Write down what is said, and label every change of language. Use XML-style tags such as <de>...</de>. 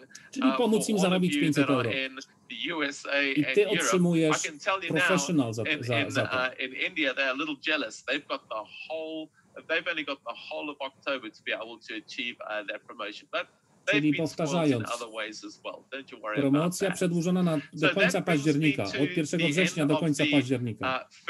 <pl>Czyli pomóc im zarobić 500 euro. I ty otrzymujesz professional za to.</pl> <en>In India, they're a little jealous. They've only got the whole of October to be able to achieve that promotion. But</en> <pl>Czyli powtarzając, promocja przedłużona do końca października, od 1 września do końca października.</pl>